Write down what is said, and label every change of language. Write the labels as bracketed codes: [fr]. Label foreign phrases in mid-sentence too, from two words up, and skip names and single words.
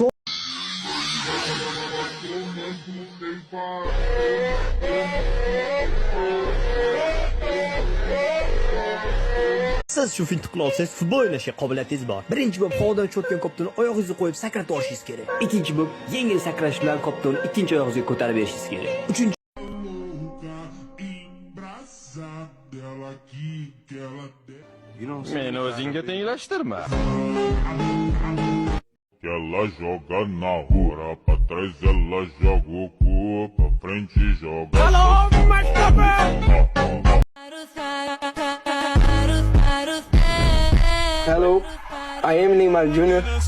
[uz] siz shu finni qila olsangiz futbol o'ynashga qobiliyatingiz bor. Birinchi bo'lib havodan uchayotgan koptoni oyog'ingizga qo'yib sakratib olishingiz kerak. Ikkinchi bo'lib yengil sakrash bilan koptoni ikkinchi oyog'ingizga ko'tarib berishingiz kerak. Uchinchi Meni o'zingga tenglashtirma. [pt] Ela joga na rua, pra trás ela joga o cu, pra frente joga. [en] Hello, I am Neymar Jr.